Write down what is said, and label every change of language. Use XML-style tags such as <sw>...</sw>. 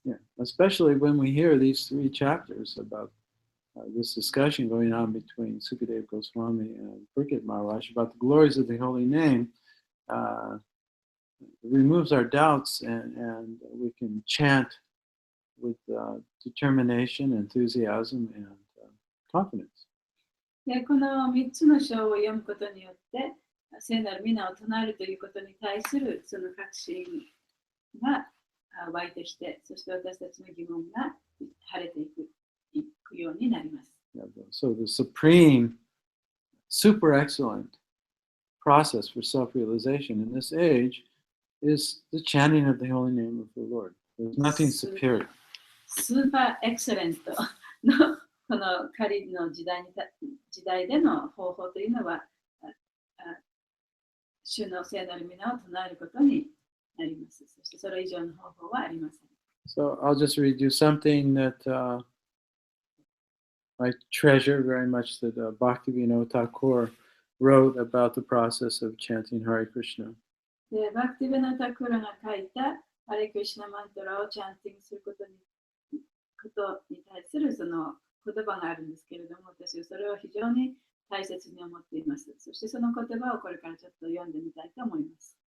<en>Yeah, especially when we hear these 3 chapters about this discussion going on between Sukadeva Goswami and Purkit Maharaj about the glories of the holy name, it removes our doubts and we can chant with determination, enthusiasm, and confidence.</en> <ja>で、この3つの章を読むことによって、聖なる皆を唱えるということに対するその確信が湧いてきて、そして私たちの疑問が晴れていくようになります。</ja> <en>So the supreme, super excellent process for self-realization in this age is the chanting of the holy name of the Lord. There's nothing superior.</en> <ja>スーパーエクセレントのこの仮の時代での方法というのは、主の聖なる皆を唱えることになります。そしてそれ以上の方法はありません。</ja> <en>So I'll just read you something that I treasure very much that Bhaktivinoda Thakur wrote about the process of chanting Hare Krishna.</en> <ja>で、バクティベナタクラが書いたハレクリシナマントラをチャンティングすることに対するその言葉があるんですけれども、私はそれを非常に大切に思っています。そしてその言葉をこれからちょっと読んでみたいと思います。</ja>